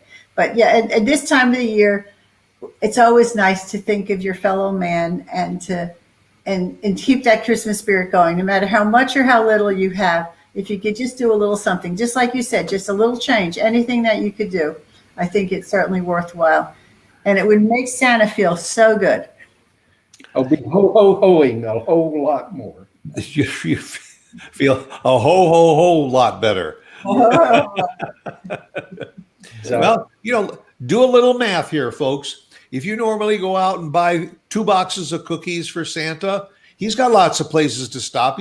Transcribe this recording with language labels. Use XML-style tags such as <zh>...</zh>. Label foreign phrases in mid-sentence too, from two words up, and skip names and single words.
<en>But yeah, at this time of the year, it's always nice to think of your fellow man and keep that Christmas spirit going, no matter how much or how little you have. If you could just do a little something, just like you said, just a little change, anything that you could do, I think it's certainly worthwhile. And it would make Santa feel so good. I'll be ho-ho-hoing a whole lot more. You feel a whole lot better. Well, do a little math here, folks. If you normally go out and buy 2 boxes of cookies for Santa, He's got lots of places to stop.</en>